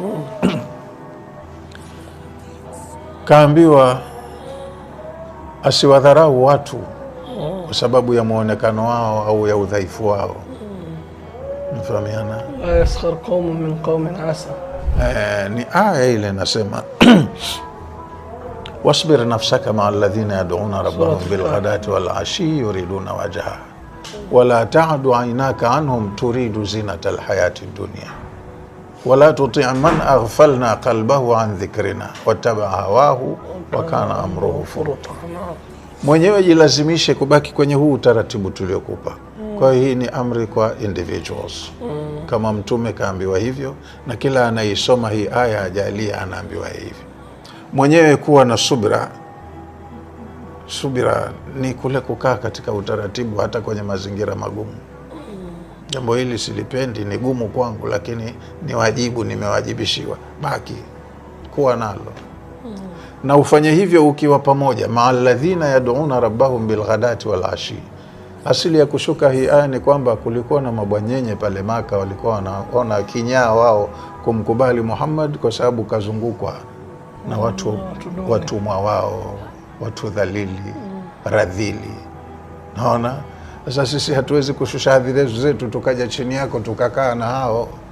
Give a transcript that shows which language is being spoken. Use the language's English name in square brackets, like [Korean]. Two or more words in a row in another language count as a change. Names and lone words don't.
[Swahili] Kaambiwa asiwadharau watu kwa sababu ya muonekano wao au ya udhaifu wao. Mfahamiana? [Arabic] لا يسخر قوم من قوم عسى. [Swahili] Ni aya ile nasema [Arabic] واصبر نفسك مع الذين يدعون ربهم بالغداة والعشي يريدون وجه ولا تعد عيناك عنهم تريد زينة الحياة الدنيا ولا تطع من أغفلنا قلبه عن ذكرنا واتبع هواه وكان أمره فرطا. [Swahili] Mwenyewe jilazimishe kubaki kwenye huu utaratibu tuliokupa. Kwa hiyo hii ni amri kwa individuals. Kama Mtume kaambiwa hivyo, na kila anaisoma hii aya ajalia anaambiwa hivyo. Mwenyewe kuwa na subira. Subira ni kule kukaa katika utaratibu hata kwenye mazingira magumu. Jambo hili silipendi, ni gumu kwangu, lakini ni wajibu, nimewajibishiwa. Baki kuwa nalo. Na ufanye hivyo ukiwa pamoja [Arabic] مع الذين يدعون ربهم بالغداة والعشي. [Swahili] Asili ya kushuka hii aya ni kwamba kulikuwa na mabwanyenye pale Maka, walikuwa wanaona kinyaa wao kumkubali Muhammad kwa sababu kazungukwa na watumwa wao, watu dhalili, radhili. Naona sasa sisi hatuwezi kushusha hadhi zetu tukaja chini yako tukakaa na hao.